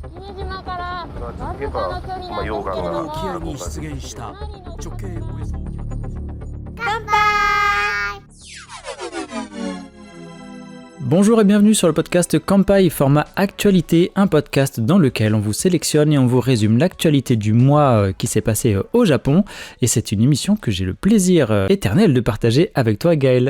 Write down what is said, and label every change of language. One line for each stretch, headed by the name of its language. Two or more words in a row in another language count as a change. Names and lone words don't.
Japanese: 溶岩が沖合に出現した直径およそ乾杯。
French: Bonjour et bienvenue sur le podcast Kanpai, format actualité, un podcast dans lequel on vous sélectionne et on vous résume l'actualité du mois qui s'est passé au Japon. Et c'est une émission que j'ai le plaisir éternel de partager avec toi Gaël.